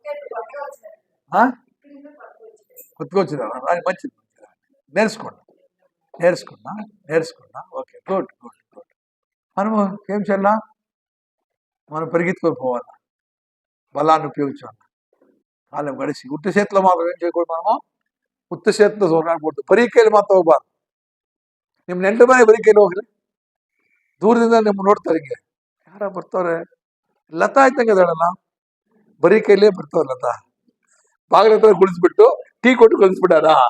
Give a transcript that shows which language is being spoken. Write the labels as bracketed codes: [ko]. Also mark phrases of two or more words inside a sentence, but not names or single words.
[te] కొత్తకొచ్చినా? మంచిది, నేర్చుకున్నా. [en] Okay, good. [te] మనము ఏం చేయాలా? మనం పరిగెత్తుకొని పోవాలా, బలాన్ని ఉపయోగించాలి. కాలం గడిచి ఉత్త చేతిలో మాత్రం ఏం చేయకూడదు. [kn] మనము ಉತ್ತ ಸೇತನ ಹೋರಾಡ್ಬೋದು, ಬರೀಕೈಲಿ ಮಾತ್ರ ಹೋಗ್ಬಾರ್ದು. ನಿಮ್ ನೆಂಟ ಮನೆ ಬರೀಕೈಲಿ ಹೋಗ್ರಿ, ದೂರದಿಂದ ನಿಮ್ ನೋಡ್ತಾರೆ. ಹಿಂಗೆ ಯಾರ ಬರ್ತಾವ್ರೆ? ಲತಾ ಆಯ್ತಂಗೆ ಅದಳಲ್ಲ, ಬರೀಕೈಲೇ ಬರ್ತಾವ ಲತಾ. ಬಾಗಿಲ ಹತ್ರ ಕುಳಿಸ್ಬಿಟ್ಟು ಟೀ ಕೊಟ್ಟು ಕಳಿಸ್ಬಿಟ್ಟಾರ.